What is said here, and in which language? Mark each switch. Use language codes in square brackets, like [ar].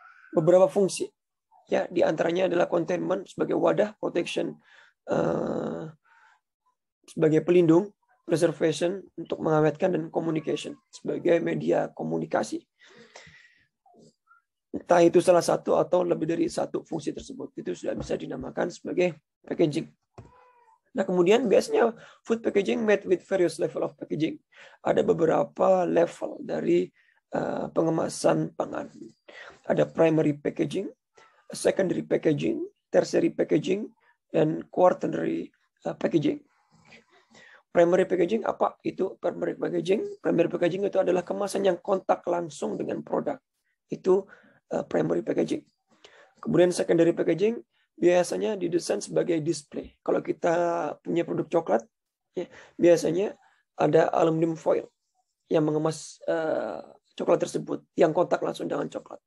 [id] beberapa fungsi ya, di antaranya adalah containment sebagai wadah, protection sebagai pelindung, preservation untuk mengawetkan, dan communication sebagai media komunikasi. Entah itu salah satu atau lebih dari satu fungsi tersebut, itu sudah bisa dinamakan sebagai packaging. Nah, kemudian biasanya [en] food packaging made with various level of packaging. [id] Ada beberapa level dari pengemasan pangan. Ada primary packaging, secondary packaging, tertiary packaging, dan quaternary packaging. Primary packaging apa itu primary packaging? Primary packaging itu adalah kemasan yang kontak langsung dengan produk. Itu primary packaging. Kemudian secondary packaging biasanya didesain sebagai display. Kalau kita punya produk coklat, ya, biasanya ada aluminium foil yang mengemas coklat tersebut, yang kontak langsung dengan coklat.